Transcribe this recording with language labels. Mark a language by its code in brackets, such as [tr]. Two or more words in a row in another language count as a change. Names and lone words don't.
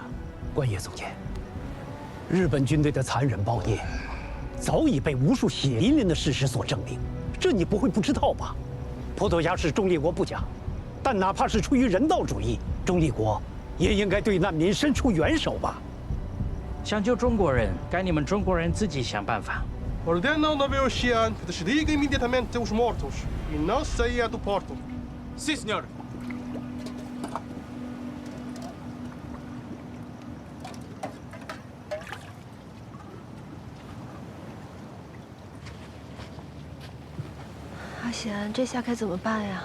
[zh] 关野总监，日本军队的残忍暴虐，早已被无数血淋淋的事实所证明，这你不会不知道吧？葡萄牙是中立国不假，但哪怕是出于人道主义，中立国也应该对难民伸出援手吧。想救中国人，该你们中国人自己想办法。 [pt] Ordena ao navio Oceano que desligue imediatamente os mortos e não saia do porto. Sim, senhor. [zh] 阿贤，这下该怎么办呀？